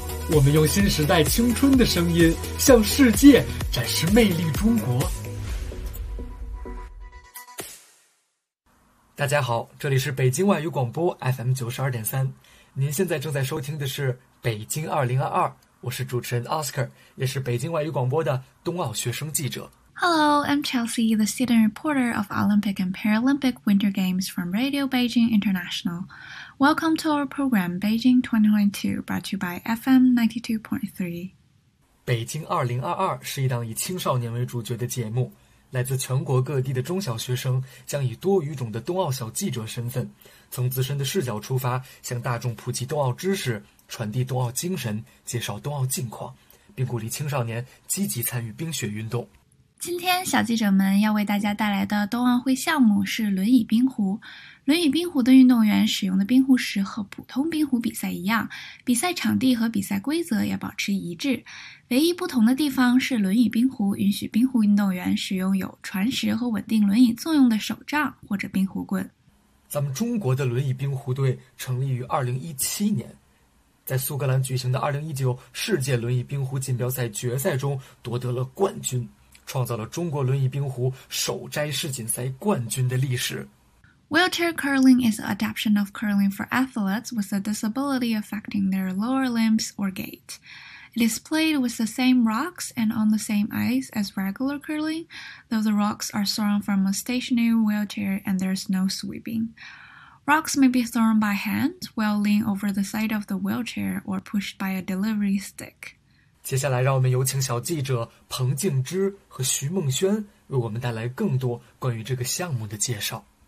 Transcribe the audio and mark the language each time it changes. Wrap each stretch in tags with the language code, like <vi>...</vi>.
<zh>我们用新时代青春的声音向世界展示魅力中国。大家好，这里是北京外语广播 FM92.3。您现在正在收听的是北京2022，我是主持人 Oscar， 也是北京外语广播的冬奥学生记者。</zh> <en>Hello, I'm Chelsea, the student reporter of Olympic and Paralympic Winter Games from Radio Beijing International. Welcome to our program Beijing 2022, brought to you by FM 92.3.</en> <zh>北京2022是一档以青少年为主角的节目，来自全国各地的中小学生将以多语种的冬奥小记者身份，从自身的视角出发，向大众普及冬奥知识，传递冬奥精神，介绍冬奥近况，并鼓励青少年积极参与冰雪运动。今天小记者们要为大家带来的冬奥会项目是轮椅冰壶。轮椅冰壶的运动员使用的冰壶石和普通冰壶比赛一样，比赛场地和比赛规则也保持一致。唯一不同的地方是轮椅冰壶允许冰壶运动员使用有传石和稳定轮椅作用的手杖或者冰壶棍。咱们中国的轮椅冰壶队成立于2017年，在苏格兰举行的2019世界轮椅冰壶锦标赛决赛中夺得了冠军，创造了中国轮椅冰壶首摘世锦赛冠军的历史。</zh> <en>Wheelchair curling is an adaptation of curling for athletes with a disability affecting their lower limbs or gait. It is played with the same rocks and on the same ice as regular curling, though the rocks are thrown from a stationary wheelchair and there's no sweeping. Rocks may be thrown by hand while leaning over the side of the wheelchair or pushed by a delivery stick.</en> <zh>接下来让我们有请小记者彭静芝和徐梦轩为我们带来更多关于这个项目的介绍。</zh>